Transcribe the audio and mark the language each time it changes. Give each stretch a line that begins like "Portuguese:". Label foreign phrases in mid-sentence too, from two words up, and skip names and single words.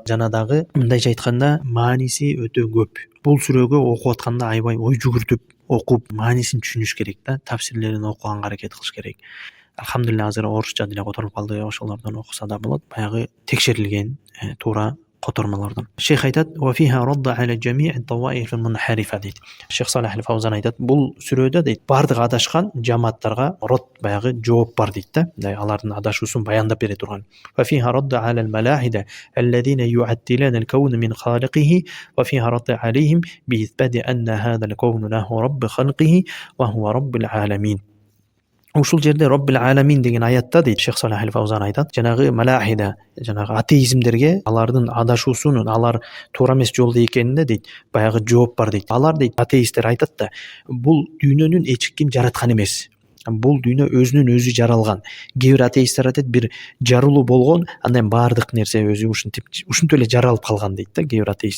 Kyrgyz: Жана дагы мындайча айтканда мааниси өтө көп. Бул сүрөгө окуп атканда аябай ой жүгүртүп окуп маанисин түшүнүш керек да, тафсирлерин окуганга аракет кылыш керек. Алхамдулилlah азыр орусча деле которуп калды, ошолордон окуса да болот. Баягы текшерилген туура котормолордон. Шейх айтат:
Arabic: "وفيها الرد على جميع الطوائف المنحرفة" дейт.
Kyrgyz: Шейх Салах аль-Фаузан айтат: "Бул сүрөдө дейт, бардык адашкан жамааттарга род баягы жооп бар" дейт да. Алардын адашуусун баяндап бере турган.
Arabic: "وفيها الرد على الملاحدة الذين يعطلون الكون من خالقه وفيها الرد عليهم بإثبات أن هذا الكون له رب خلقه وهو رب العالمين".
Kyrgyz: Ушул жерде Роббил аламин деген аятта дейт, Шейх Салах аль-Фаузан айтат, жанагы малахида, жанагы атеизмдерге алардын адашуусунун, алар туура эмес жолдо экенине дейт, баягы жооп бар дейт. Алар дейт, атеисттер айтат да, бул дүйнөнүн эч ким жараткан эмес. Бул дүйнө өзүнөн өзү жаралган. Кээ бир атеисттер айтат, бир жарылуу болгон, андан баардык нерсе өзү ушинтип эле жаралып калган дейт да, кээ бир атеисттер.